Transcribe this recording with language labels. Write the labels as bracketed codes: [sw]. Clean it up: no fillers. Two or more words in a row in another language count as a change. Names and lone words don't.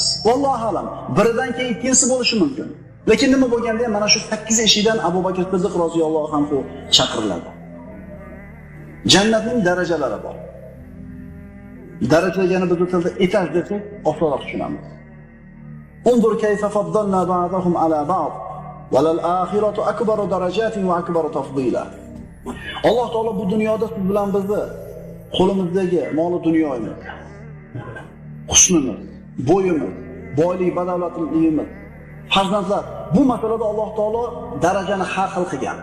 [ar] والله أعلم, [uz] biridan keyin ikkinchisi bo'lishi mumkin. Lekin nima bo'lganda ham mana shu 8 eshikdan Abu Bakr Siddiq [ar] رضي الله عنه [uz] chaqiriladi. Jannatning darajalari bor. Daraja degani biz tilda etaj desak, osonroq tushunamiz. [ar] انظر كيف فضلنا بعضهم على بعض وللآخرة أكبر درجات وأكبر تفضيلا. [uz] Alloh taolo bu dunyoda siz bilan bizni qo'limizdagi mol-u dunyomiz, husnimiz, bo'yimiz, boylik, badavlatligimiz, farzandlar, bu masalada Alloh taolo darajani har xil qilgan.